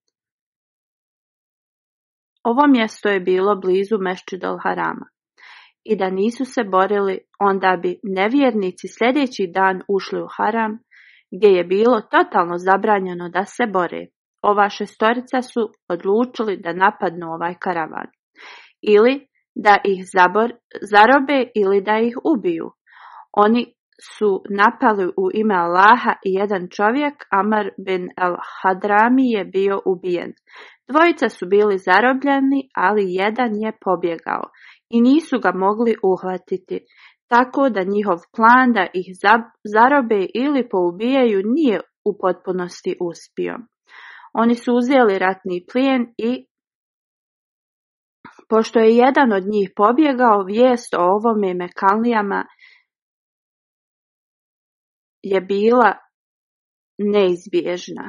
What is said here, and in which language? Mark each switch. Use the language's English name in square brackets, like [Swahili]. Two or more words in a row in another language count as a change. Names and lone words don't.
[Bosnian] Ovo mjesto je bilo blizu Mešćid al-Harama i da nisu se borili, onda bi nevjernici sljedeći dan ušli u Haram, gdje je bilo totalno zabranjeno da se bore. Ova šestorica su odlučili da napadnu ovaj karavan, ili da ih zarobe ili da ih ubiju. Oni su napali u ime Allaha i jedan čovjek, Amr bin al-Hadrami, je bio ubijen. Dvojica su bili zarobljeni, ali jedan je pobjegao i nisu ga mogli uhvatiti, tako da njihov plan da ih zarobe ili poubijaju nije u potpunosti uspio. Oni su uzeli ratni plijen i pošto je jedan od njih pobjegao, vijest o ovome Mekanlijama je bila neizbježna.